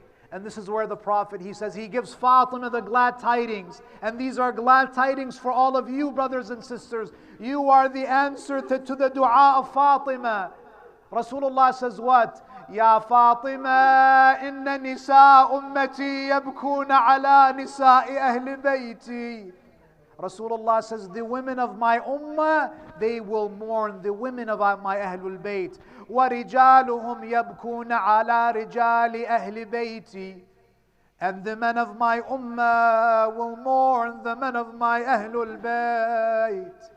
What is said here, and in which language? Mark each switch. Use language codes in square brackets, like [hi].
[en] And this is where the Prophet, he says, he gives Fatima the glad tidings. And these are glad tidings for all of you, brothers and sisters. You are the answer to the dua of Fatima. Rasulullah says what? [ar] يا فاطمة إن نساء أمتي يبكون على نساء أهل بيتي. [en] Rasulullah says, the women of my ummah, they will mourn the women of my Ahlul Bayt. [ar] وَرِجَالُهُمْ يَبْكُونَ عَلَى رِجَالِ أَهْلِ بَيْتِ. [en] And the men of my ummah will mourn the men of my Ahlul Bayt.